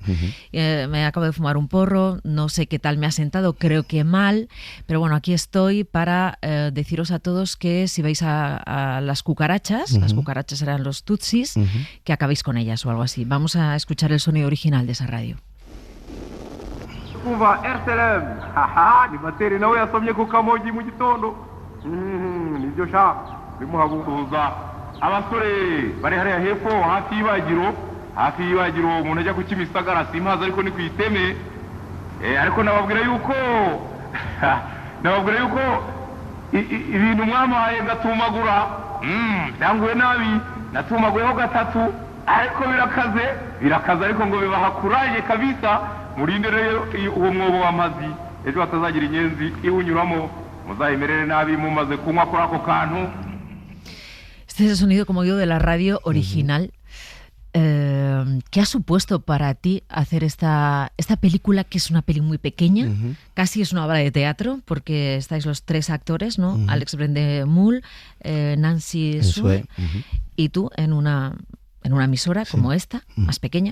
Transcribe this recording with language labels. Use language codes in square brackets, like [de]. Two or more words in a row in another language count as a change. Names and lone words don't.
[es] Me acabo de fumar un porro, no sé qué tal me ha sentado, creo que mal, pero bueno, aquí estoy para deciros a todos que si vais a las cucarachas eran los tutsis, que acabéis con ellas o algo así. Vamos a escuchar el sonido original de esa radio. [rw] Kuva RTLM, haha, ni bateri nawe yasomye ku kamogi mu gitondo. Nibyo sha, bimuhaguruza. Abasore bari hariya hepfo hafi y'ibagiro umuntu ajya ku Kimisagara simpaza ariko ni ku Iteme. Ariko nababwira yuko ibintu mwamaye ngatumagura byanguye nabi natumaguyeho gatatu ariko birakaze ariko ngo bibahakuraye kabisa murinde rero uwo mwobo w'amazi ejo hatazagira inyenzi iwunyuramo muzayimerere nabi mumaze kunywa kuri ako kantu. [es] Este es el sonido, como digo, de la radio original. ¿Qué ha supuesto para ti hacer esta película, que es una peli muy pequeña? Casi es una obra de teatro, porque estáis los tres actores, ¿no? Alex Brendemühl, Nancy Sue y tú en una emisora como esta, más pequeña.